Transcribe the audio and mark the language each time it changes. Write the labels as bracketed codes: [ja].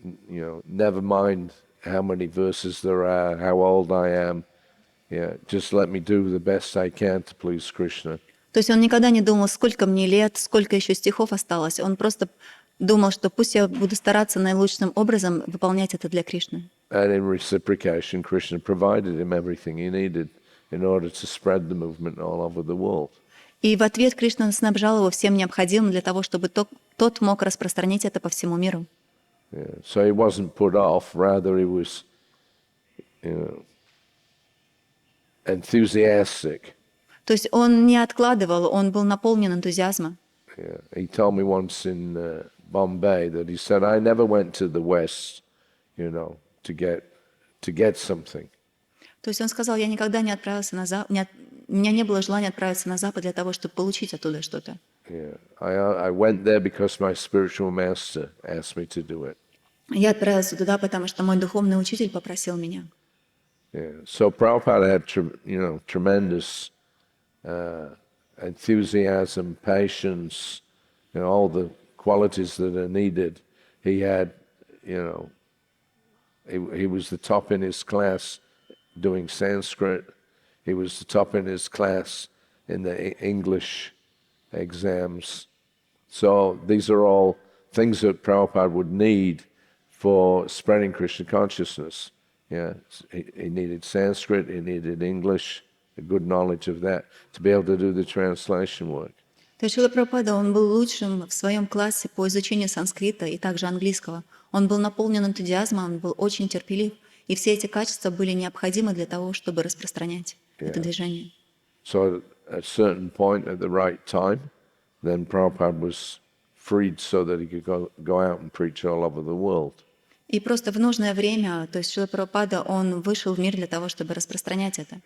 [en] Never mind how many verses there are, how old I am. Yeah, just let me do the best I can to please Krishna. [ru] То есть он никогда не думал, сколько мне лет, сколько еще стихов осталось. Он просто думал, что пусть я буду стараться наилучшим образом выполнять это для Кришны. [en] And in reciprocation, Krishna provided him everything he needed in order to spread the movement all over the world. [ru] И в ответ Кришна снабжал его всем необходимым для того, чтобы тот мог распространить это по всему миру. [en] Yeah. So he wasn't put off, rather he was, you know, enthusiastic. [ru] То есть он не откладывал, он был наполнен энтузиазмом. [en] Yeah. He told me once in Bombay that he said, I never went to the West, you know, to get something. [ru] То есть он сказал, я никогда не отправился на Запад, у меня не было желания отправиться на Запад для того, чтобы получить оттуда что-то. [en] Yeah. I went there because my spiritual master asked me to do it. [ru] Я отправился туда, потому что мой духовный учитель попросил меня. [en] Yeah. So Prabhupada had, tremendous enthusiasm, patience, all the qualities that are needed. He had, he was the top in his class doing Sanskrit. He was the top in his class in the English exams. So these are all things that Prabhupada would need for spreading Krishna consciousness. Yeah, he needed Sanskrit, he needed English, a good knowledge of that, to be able to do the translation work. [ru] То есть Шрила Прабхупада, он был лучшим в своем классе по изучению санскрита и также английского. Он был наполнен энтузиазмом, он был очень терпелив, и все эти качества были необходимы для того, чтобы распространять это движение. [en] So at a certain point, at the right time, then Prabhupada was freed so that he could go out and preach all over the world. И просто в нужное время, то есть Шрила Прабхупада, он вышел в мир для того, чтобы распространять это.